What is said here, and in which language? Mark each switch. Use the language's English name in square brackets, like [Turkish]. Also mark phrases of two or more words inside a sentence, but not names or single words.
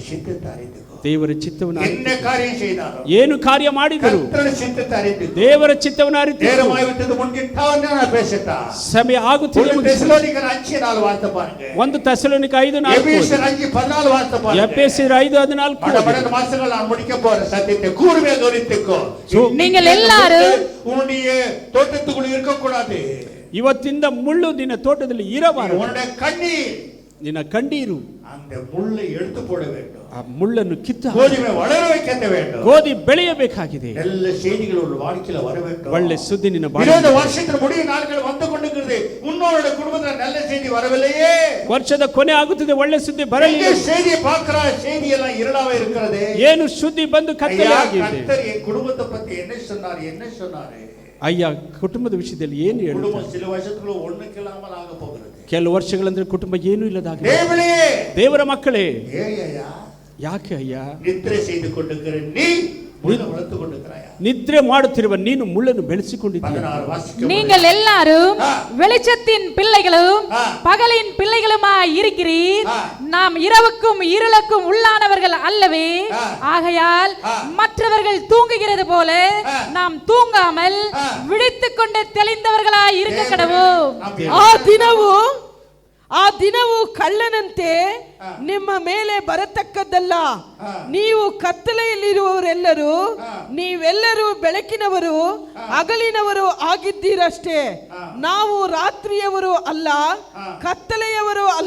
[Kannada] ದೇವರ ಚಿತ್ತವನ್ನು ಏನು ಕಾರ್ಯ ಮಾಡಿದರು ದೇವರ ಚಿತ್ತವನ್ನು ಅರಿತು ಸಮಯ ಆಗುತ್ತಿದೆ. 1 ತೆಸಲೋನಿಕ 5:4, ಎಫೆಸರ್ 5:14. [Tamil] நீங்கள் எல்லாரும் தோட்டத்துக்குள் இருக்கக்கூடாது. [Kannada] ಇವತ್ತಿಂದ ಮುಳ್ಳು ನಿನ್ನ ತೋಟದಲ್ಲಿ ಇರಬಾರದು. ನಿನ್ನ ಕಣ್ಣೀರು [Tamil] அந்த முள்ளை எடுத்து போட வேண்டும். [Kannada] ಆ ಮುಳ್ಳನ್ನು ಕಿತ್ತು [Tamil] கோதுமை வளர வைக்க வேண்டும். [Kannada] ಗೋಧಿ ಬೆಳೆಯಬೇಕಾಗಿದೆ. [Tamil] நல்ல செய்திகள் ஒரு வாழ்க்கையில வர வேண்டும். [Kannada] ಒಳ್ಳೆ ಸುದ್ದಿ ನಿನ್ನ ಬಾಳಿಗೆ. [Tamil] 20 ವರ್ಷದ முடிவு நாட்கள் வந்து கொண்டிருக்கிறது. உன்னோட குடும்பத்துல நல்ல செய்தி வரவில்லையே. [Kannada] ವರ್ಷದ ಕೊನೆ ಆಗುತ್ತದೆ, ಒಳ್ಳೆ ಸುದ್ದಿ ಬರಲಿಲ್ಲ. [Tamil] இந்த செய்தியை பார்க்கற செய்தி எல்லாம் இருளாவே இருக்கிறது. [Kannada] ಏನು ಸುದ್ದಿ ಬಂದು ಕತ್ತಲೆ ಆಗಿದೆ. [Tamil] கர்த்தர் என் குடும்பத்தை பத்தி என்ன சொன்னார்? [Kannada] ಅಯ್ಯ, ಕುಟುಂಬದ ವಿಷಯದಲ್ಲಿ ಏನು ಹೇಳುತ್ತಾರೆ? [Tamil] குடும்பம் சில வருஷத்துக்குள்ள ஒண்ணுக்கில்லாமல் ஆக போகிறது. [Kannada] ಕೆಲವು ವರ್ಷಗಳಂದ್ರೆ ಕುಟುಂಬ ಏನೂ ಇಲ್ಲದಾಗಿದೆ. ದೇವರ ಮಕ್ಕಳೇ, ಯಾಕೆ ಅಯ್ಯ [Tamil] ನಿದ್ರೆ செய்து கொண்டிருக்கிற நீ முள்ளை வளர்த்து கொண்டிருக்கிறாயா? [Kannada] ನಿದ್ರೆ ಮಾಡುತ್ತಿರುವ ನೀನು ಮುಳ್ಳನ್ನು ಬೆಳೆಸಿಕೊಂಡಿದ್ದೀಯ. [Tamil] நீங்கள் எல்லாரும் வெளிச்சத்தின் பிள்ளைகளும் பகலின் பிள்ளைகளுமாய் இருக்கிறீர். நாம் இரவுக்கும் இருளுக்கும் உள்ளானவர்கள் அல்லவே. ஆகையால் மற்றவர்கள் தூங்குகிறது போல நாம் தூங்காமல் விழித்துக் கொண்டு தெளிந்தவர்களாய் இருக்க கடவோம். [Kannada] ಆ ದಿನವು ಕಳ್ಳನಂತೆ ನಿಮ್ಮ ಮೇಲೆ ಬರತಕ್ಕದ್ದಲ್ಲ. ನೀವು ಕತ್ತಲೆಯಲ್ಲಿರುವವರೆಲ್ಲರೂ ನೀವೆಲ್ಲರೂ ಬೆಳಕಿನವರು ಹಗಲಿನವರು ಆಗಿದ್ದೀರಷ್ಟೇ. ನಾವು ರಾತ್ರಿಯವರು ಅಲ್ಲ, ಕತ್ತಲೆಯವರು ಅಲ್ಲ.